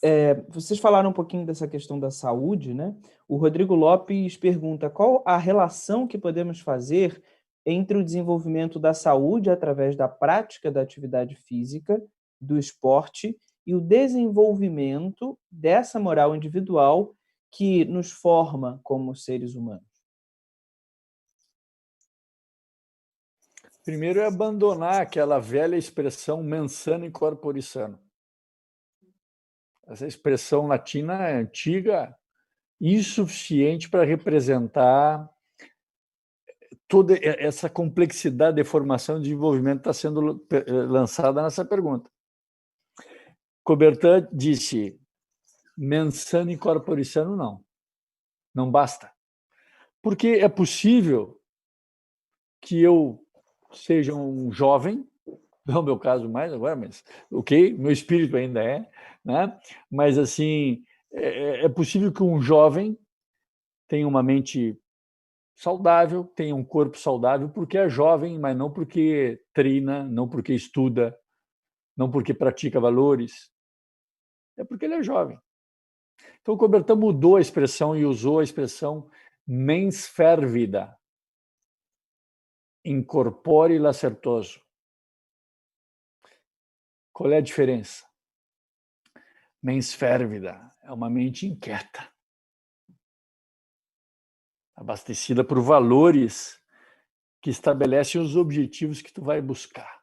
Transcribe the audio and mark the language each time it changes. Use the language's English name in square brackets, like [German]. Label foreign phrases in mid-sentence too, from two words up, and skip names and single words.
[Portuguese] Vocês falaram um pouquinho dessa questão da saúde, né? O Rodrigo Lopes pergunta qual a relação que podemos fazer entre o desenvolvimento da saúde através da prática da atividade física, do esporte, e o desenvolvimento dessa moral individual que nos forma como seres humanos. Primeiro é abandonar aquela velha expressão [Latin] mens sana in corpore sano. [Portuguese] Essa expressão latina é antiga, insuficiente para representar toda essa complexidade de formação e desenvolvimento que está sendo lançada nessa pergunta. Coubertin disse, [Latin] mens sana in corpore sano, [Portuguese] não basta. Porque é possível que eu seja um jovem, não é o meu caso mais agora, mas ok, meu espírito ainda é, né? Mas assim, é possível que um jovem tenha uma mente saudável, tenha um corpo saudável, porque é jovem, mas não porque treina, não porque estuda, não porque pratica valores, é porque ele é jovem. Então o Coubertin mudou a expressão e usou a expressão [Latin] mens fervida, in corpore lacertoso. [Portuguese] Qual é a diferença? [Latin] Mens fervida [Portuguese] é uma mente inquieta, abastecida por valores que estabelecem os objetivos que tu vai buscar.